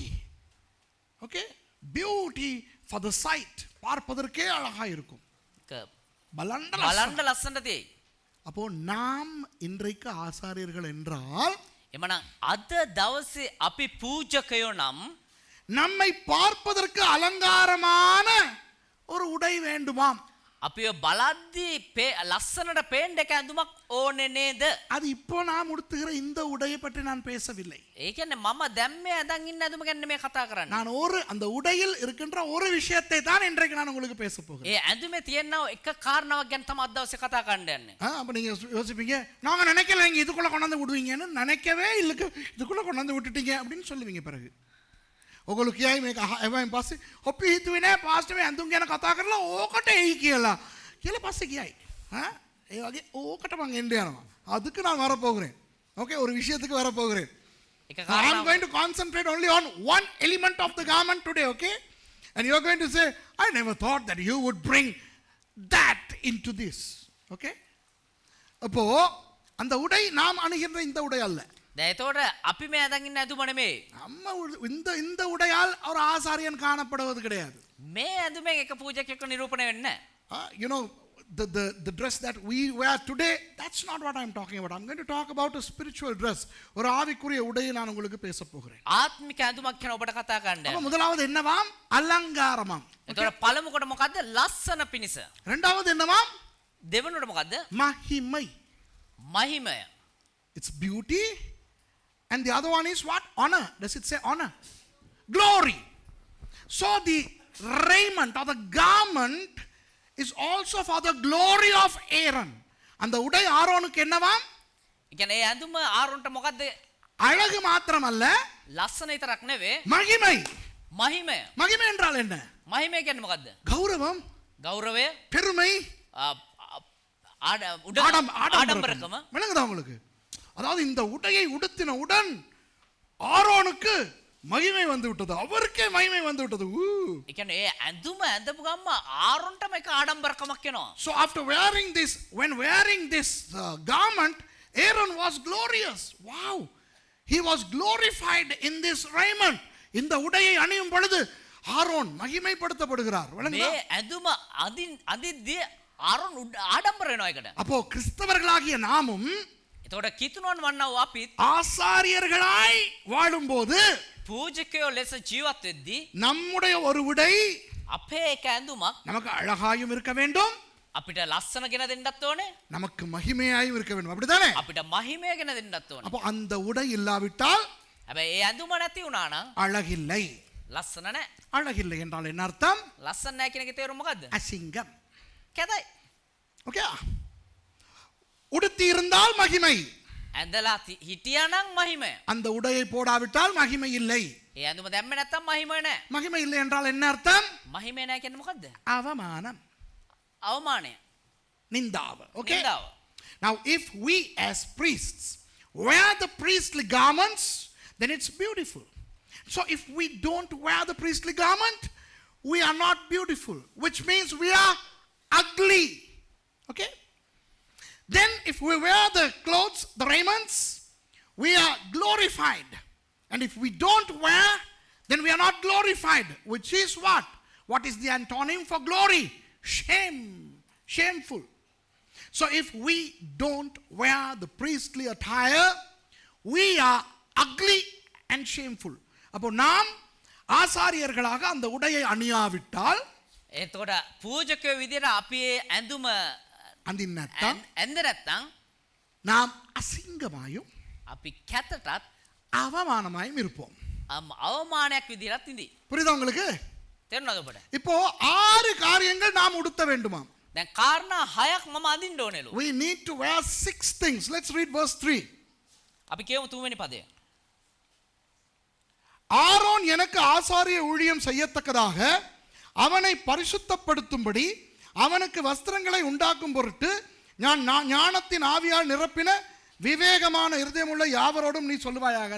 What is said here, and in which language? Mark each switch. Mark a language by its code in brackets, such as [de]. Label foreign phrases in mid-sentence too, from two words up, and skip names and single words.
[en] Okay? Beauty for the sight. [ta] பார்ப்பதற்கே அழகா இருக்கும். [si] බලන්න ලස්සනට තියෙයි. [ta] அப்போ நாம் இன்றைக்கு ஆசாரியர்கள் என்றால் [si] එමනම් අද දවසේ අපි පූජකයෝ නම් [ta] நம்மை பார்ப்பதற்கு அலங்காரமான ஒரு உடை வேண்டுமாம். [si] අපිව බලද්දී ලස්සනට පේන්න එක ඇඳුමක් ඕනේ නේද? [ta] அது இப்போ நாம் உடுத்துகிற இந்த உடையை பற்றி நான் பேசவில்லை. [si] ඒ කියන්නේ මම දැම්මේ ඇඳන් ඉන්න ඇඳුම ගැන මේ කතා කරන්නේ. [ta] நான் அந்த உடையில் இருக்கின்ற ஒரு விஷயத்தை தான் இன்றைக்கு நான் உங்களுக்கு பேச போகிறேன். [si] ඒ ඇඳුමේ තියෙන එක කාරණාවක් ගැන තමයි අද දවසේ කතා කරන්න යන්නේ. [ta] அப்ப நீங்க யோசிப்பீங்க, நாங்க நினைக்கல நீங்க இதுக்குள்ள கொண்டாந்து விடுவீங்கன்னு. நினைக்கவே இல்ல, இதுக்குள்ள கொண்டாந்து விட்டுட்டீங்க அப்படின்னு சொல்லுவீங்க. [si] பிறகு ඔගොල්ලෝ කියයි මේක එවයින් පස්සේ අපි හිතුවේ නෑ පාස්ටර් මේ ඇඳුම් ගැන කතා කරලා ඕකට එයි කියලා පස්සේ කියයි. ඒ වගේ ඕකට මං එන්න යනවා. [ta] அதுக்கு நான் வர போகிறேன். ஓகே, ஒரு விஷயத்துக்கு வர போகிறேன். [en] I am going to concentrate only on one element of the garment today, okay? And you are going to say, I never thought that you would bring that into this. Okay? [ta] அப்போ அந்த உடை நாம் அணிகின்ற இந்த உடை அல்ல. [si] එතකොට අපි මේ ඇඳන් ඉන්න ඇඳුම නෙමෙයි. [ta] நம்ம இந்த உடையால் ஒரு ஆசாரியன் காணப்படுவது கிடையாது. [si] මේ ඇඳුමෙන් එක පූජකයෙක්ව නිරූපණය වෙන්නේ නැහැ. [en] You know, the dress that we wear today, that's not what I'm talking about. I'm going to talk about a spiritual dress. [ta] ஒரு ஆவிக்குரிய உடையை நான் உங்களுக்கு பேச போகிறேன். [si] ආත්මික ඇඳුමක් ගැන ඔබට කතා කරන්න. [ta] அப்ப முதலாவது என்னவாம்? அலங்காரமாம். [si] එතකොට පළමු කොට මොකද්ද? ලස්සන පිණිස. [ta] இரண்டாவது என்னவாம்? [si] දෙවෙනුවට මොකද්ද? [ta] மகிமை. [si] මහිමය. [en] It's beauty. And the other one is what? Honor. Does it say honor? Glory. So the raiment or the garment is also for the glory of Aaron. And the [ta] உடை ஆரோனுக்கு என்னவாம்? [si] කියන්නේ ඒ ඇඳුම ආරොන්ට මොකද්ද? [ta] அழகு மாத்திரமல்ல, [si] ලස්සන විතරක් නෙවෙයි, [ta] மகிமை. [si] මහිමය. [ta] மகிமை என்றால் என்ன? [si] මහිමය කියන්නේ මොකද්ද? [ta] கௌரவம், [si] ගෞරවය, [ta] பெருமை, [si] ආඩම්බරකම. [ta] விளங்குதா உங்களுக்கு? அதாவது இந்த உடையை உடுத்தினவுடன் ஆரோனுக்கு மகிமை வந்து விட்டது. அவருக்கே மகிமை வந்து விட்டது. [si] ඒ කියන්නේ ඒ ඇඳුම ඇඳපු ගම්ම ආරොන්ටම එක ආඩම්බරකමක් වෙනවා. [en] So after wearing this, when wearing this garment, Aaron was glorious. Wow, he was glorified in this raiment. [ta] இந்த உடையை அணியும் பொழுது ஆரோன் மகிமைப்படுத்தப்படுகிறார். [si] මේ ඇඳුම අදිද්දී ආරොන් ආඩම්බර වෙනවා ඒකට. [ta] அப்போ கிறிஸ்தவர்களாகிய நாமும் [si] එතකොට කිතුණුවන් වන්නව අපිත් [ta] ஆசாரியர்களாய் வாழும்போது [si] පූජකයෝ ලෙස ජීවත් වෙද්දී [ta] நம்முடைய ஒரு உடை [si] අපේ එක ඇඳුමක් [ta] நமக்கு அழகாயும் இருக்க வேண்டும், [si] අපිට ලස්සන ගෙන දෙන්නත් ඕනේ, [ta] நமக்கு மகிமையாயும் இருக்க வேண்டும். அப்படிதானே? [si] අපිට මහිමය ගෙන දෙන්නත් ඕනේ. [ta] அப்போ அந்த உடை இல்லாவிட்டால் [si] හැබැයි ඒ ඇඳුම නැති වුණා නම් [ta] அழகில்லை. [si] ලස්සන නැහැ. [ta] அழகில்லை என்றால் என்ன அர்த்தம்? [si] ලස්සන නැහැ කියන එකේ තේරුම මොකද්ද? [ta] அசிங்கம். [si] කැතයි. [ta] ஓகே, உடுத்தி இருந்தால் மகிமை, [si] ඇඳලා හිටියානම් මහිමය. [ta] அந்த உடையை போடாவிட்டால் மகிமை இல்லை. [si] ඒ ඇඳුම දැම්මේ නැත්තම් මහිමය නැහැ. [ta] மகிமை இல்லை என்றால் என்ன அர்த்தம்? [si] මහිමය නැහැ කියන්නේ මොකද්ද? [ta] அவமானம், [si] අවමානය. [ta] நிந்தாவ. Okay, [si] නින්දාව. [en] now if we as priests wear the priestly garments, then it's beautiful. So if we don't wear the priestly garment, we are not beautiful, which means we are ugly. Okay, then if we wear the clothes, the raiments, we are glorified. And if we don't wear, then we are not glorified, which is what? What is the antonym for glory? Shame. Shameful. So if we don't wear the priestly attire, we are ugly and shameful. [ta] அப்போ நாம் ஆசாரியர்களாக அந்த உடையை அணியாவிட்டால், [si] එතකොට පූජකයෝ විදියට අපි ඇඳුම [ta] அந்தினத்தம் [si] ඇඳ නැත්තම් [ta] நாம் அசிங்கமாயும் [si] අපි කැතටත් [ta] அவமானமாயும் இருப்போம். [si] අවමානයක් විදිහට ඉඳී. [ta] புரியுதா உங்களுக்கு? [si] තේරුණාද ඔබට? [ta] இப்போ 6 காரியங்கள் நாம் உடுத்த வேண்டுமாம். [si] දැන් කාරණා 6ක් මම අදින්න ඕනෙලු. [en] We need to wear 6 things. Let's read verse 3. [si] අපි කියමු 3 වෙනි පදය. [ta] ஆரோன் எனக்கு ஆசாரிய ஊழியம் செய்யத்தக்கதாக அவனை பரிசுத்தப்படுத்தும்படி அவனுக்கு வஸ்திரங்களை உண்டாக்கும் பொருட்டு நான் ஞானத்தின் ஆவியால் நிரப்பின விவேகமான இருதயமுள்ள யாவரோடும் நீ சொல்லுவாயாக.